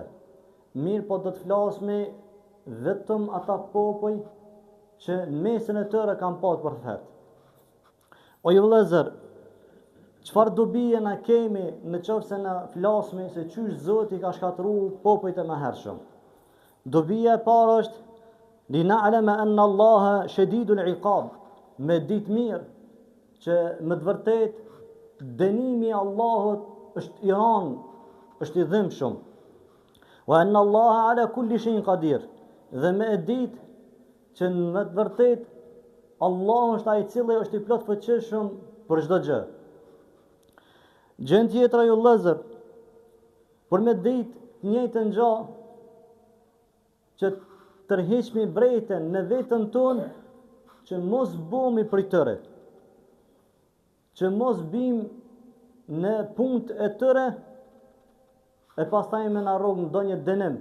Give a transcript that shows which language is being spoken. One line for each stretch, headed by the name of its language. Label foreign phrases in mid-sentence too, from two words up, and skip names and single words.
Albanian: Mirë po do të flasme vetëm ata popull që mesin e tëre kanë pasur profet. O ju vëllezër, çfarë dobije na kemi në qoftë se na flasme se qysh Zoti ka shkatëru popujt e mëhershëm? Dobija e parë është
Arabic: لنعلم أن الله شديد العقاب,
Albanian: me ditë mirë që me të vërtet dënimi i Allahut është i rënd, është i dhimbshëm.
Arabic: وأن الله على كل شيء قدير,
Albanian: dhe me ditë që me të vërtet Allah është ai i cili është i plot fuqishëm për çdo gjë. Gjën tjetra ju vëllezër, për me ditë njëjtën gjë që tërheqmi brejten në vetën tonë, që mos bëmi prej tëre, që mos bim në punët e tëre, e pastaj me na rrog ndonjë dënim.